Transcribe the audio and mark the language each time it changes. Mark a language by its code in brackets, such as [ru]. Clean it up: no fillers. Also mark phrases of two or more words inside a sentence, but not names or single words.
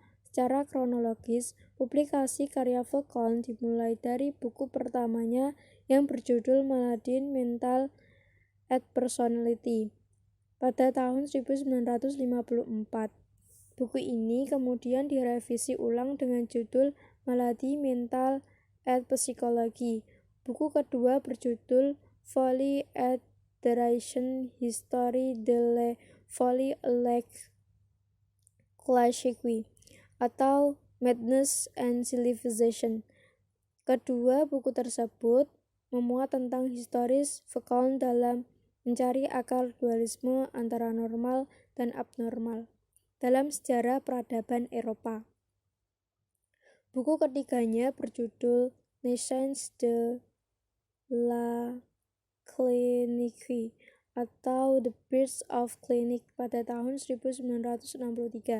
[id] Secara kronologis, publikasi karya Foucault dimulai dari buku pertamanya yang berjudul Maladies Mentales et Personality pada tahun 1954. Buku ini kemudian direvisi ulang dengan judul Maladies Mentales et Psychologie. Buku kedua berjudul Folie et Déraison, Histoire de la Folie et la Classique, atau Madness and Civilization. Kedua buku tersebut memuat tentang historis Foucault dalam mencari akar dualisme antara normal dan abnormal dalam sejarah peradaban Eropa. Buku ketiganya berjudul Naissance de la Clinique atau The Birth of Clinique pada tahun 1963.